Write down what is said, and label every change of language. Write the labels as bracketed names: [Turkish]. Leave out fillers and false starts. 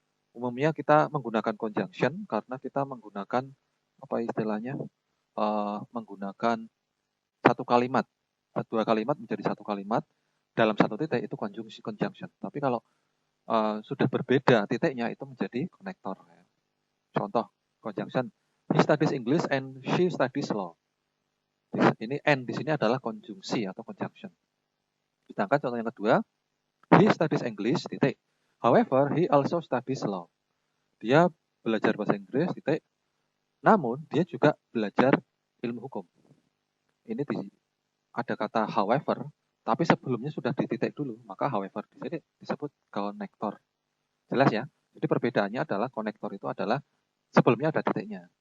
[Indonesian] Umumnya kita menggunakan conjunction karena kita menggunakan apa istilahnya? Menggunakan satu kalimat. Dua kalimat menjadi satu kalimat dalam satu titik itu conjunction. Tapi kalau sudah berbeda titiknya itu menjadi konektor. Ya. Contoh conjunction, he studies English and she studies law. Ini and di sini adalah konjungsi atau conjunction. Sedangkan contoh yang kedua, he studies English, titik. [English] However, he also studies law. [Indonesian] Dia belajar bahasa Inggris, titik. Namun, dia juga belajar ilmu hukum. Ini ada kata however, tapi sebelumnya sudah di titik dulu. Maka however di sini disebut konektor. Jelas ya? Jadi perbedaannya adalah konektor itu adalah sebelumnya ada titiknya.